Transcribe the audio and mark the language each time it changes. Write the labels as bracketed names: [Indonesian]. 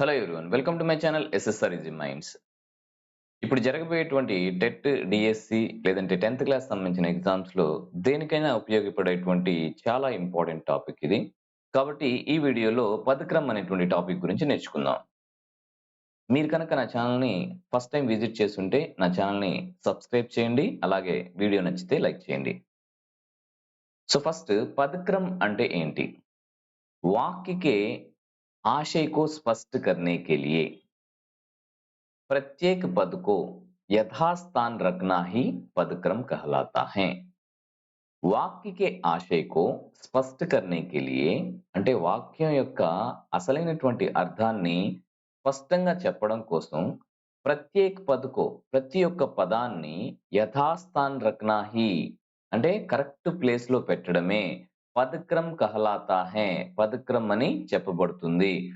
[Telugu] Hello everyone, welcome to my channel SSR easy minds. ఇప్పుడు జరగబోయేటువంటి TET, DSC లేదంటే 10th class సంబంధించిన ఎగ్జామ్స్లో దేనికైనా ఉపయోగపడేటువంటి చాలా ఇంపార్టెంట్ టాపిక్ ఇది. కాబట్టి ఈ వీడియోలో పదక్రమ్ అనేటువంటి టాపిక్ గురించి నేర్చుకుందాం. మీరు కనుక నా ఛానల్ని ఫస్ట్ టైం విజిట్ చేస్తుంటే నా ఛానల్ని సబ్స్క్రైబ్ చేయండి, అలాగే వీడియో నచ్చితే లైక్ చేయండి. సో ఫస్ట్ పదక్రమ్ అంటే ఏంటి? [Hindi] वाक्य के आशय को स्पष्ट करने के लिए प्रत्येक पद को यथास्थान रखना ही पदक्रम कहलाता है. వాక్య కే ఆశయకు స్పష్ట करने के लिए [Telugu] అంటే వాక్యం యొక్క అసలైనటువంటి అర్థాన్ని స్పష్టంగా చెప్పడం కోసం ప్రత్యేక పదకు ప్రతి ఒక్క పదాన్ని [Hindi] యథాస్థాన్ రఖనా హి [Telugu] అంటే కరెక్ట్ ప్లేస్ లో పెట్టడమే [Hindi] పదక్రమ్ కహలాతా హై, [Telugu] పదక్రమ్ అని చెప్పబడుతుంది.